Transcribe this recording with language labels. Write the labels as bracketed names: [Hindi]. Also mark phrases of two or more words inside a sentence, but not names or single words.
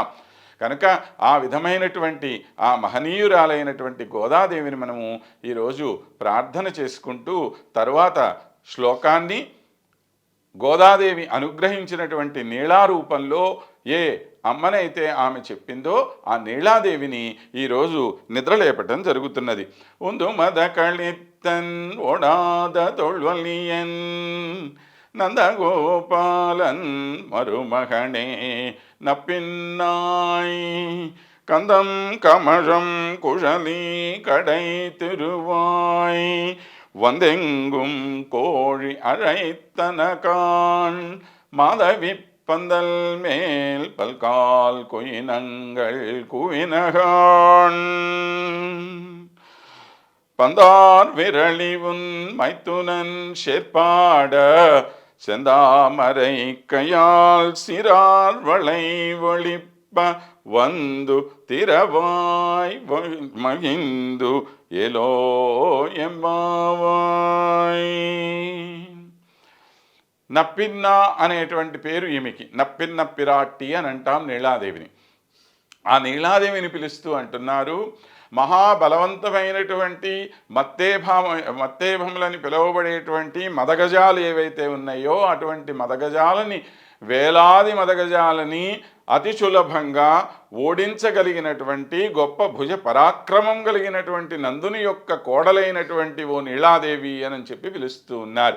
[Telugu] కనుక ఆ విధమైనటువంటి ఆ మహనీయురాలైనటువంటి గోదాదేవిని మనము ఈరోజు ప్రార్థన చేసుకుంటూ తరువాత శ్లోకాన్ని గోదాదేవి అనుగ్రహించినటువంటి నీళారూపంలో ఏ అమ్మనైతే ఆమె చెప్పిందో ఆ నీలాదేవిని ఈరోజు నిద్రలేపటం జరుగుతున్నది. [Tamil] உந்து மத களிற்றன் ஓடாத தோள்வலியன் நந்தகோபாலன் மருமகளே நப்பின்னாய் కందం కమழம் குழலி கடை திருவாய் வந்தெங்கும் கோழி அழைத்தனகான் மாதவி பந்தல் மேல் பல்கால் குயினங்கள் குவினகான் பந்தார் விரளிவுன் மைத்துனன் சேர்ப்பாட செந்தாமரை கையால் சிறார் வளை ஒளிப்ப வந்து திரவாய் மகிந்து ஏலோர் எம்பாவாய். [Telugu] నప్పిన్న అనేటువంటి పేరు ఈమెకి. నప్పిన్న పిరాట్టి అని అంటాం నీలాదేవిని. ఆ నీలాదేవిని పిలుస్తూ అంటున్నారు, మహాబలవంతమైనటువంటి మత్తేభములని పిలువబడేటువంటి మదగజాలు ఏవైతే ఉన్నాయో అటువంటి మదగజాలని, వేలాది మదగజాలని అతి సులభంగా ఓడించగలిగినటువంటి గొప్ప భుజ పరాక్రమం కలిగినటువంటి నందుని యొక్క కోడలైనటువంటి ఓ నీలాదేవి అని చెప్పి పిలుస్తూ ఉన్నారు.